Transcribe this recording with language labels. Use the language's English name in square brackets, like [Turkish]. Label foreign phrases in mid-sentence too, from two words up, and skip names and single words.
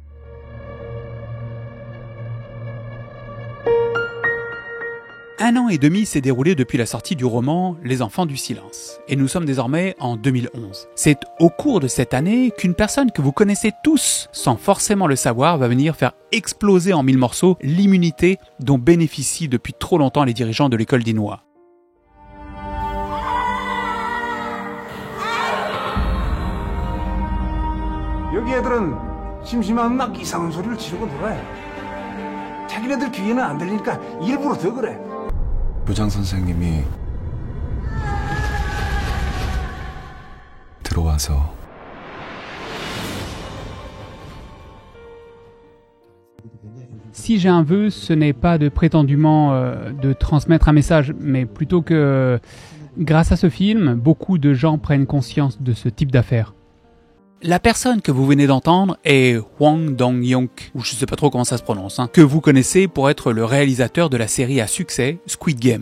[French] Un an et demi s'est déroulé depuis la sortie du roman Les Enfants du Silence, et nous sommes désormais en 2011. C'est au cours de cette année qu'une personne que vous connaissez tous, sans forcément le savoir, va venir faire exploser en 1000 morceaux l'immunité dont bénéficient depuis trop longtemps les dirigeants de l'école d'Inwa. [Korean] 여기 애들은 심심하면 막 이상한 소리를 지르고 놀아요. 자기네들 귀에는 안 들리니까 일부러 더 그래. 교장 선생님이 들어와서 [French] Si j'ai un vœu, ce n'est pas de prétendument de transmettre un message, mais plutôt que, grâce à ce film, beaucoup de gens prennent conscience de ce type d'affaires. La personne que vous venez d'entendre est Hwang Dong-hyuk, ou je sais pas trop comment ça se prononce, que vous connaissez pour être le réalisateur de la série à succès Squid Game.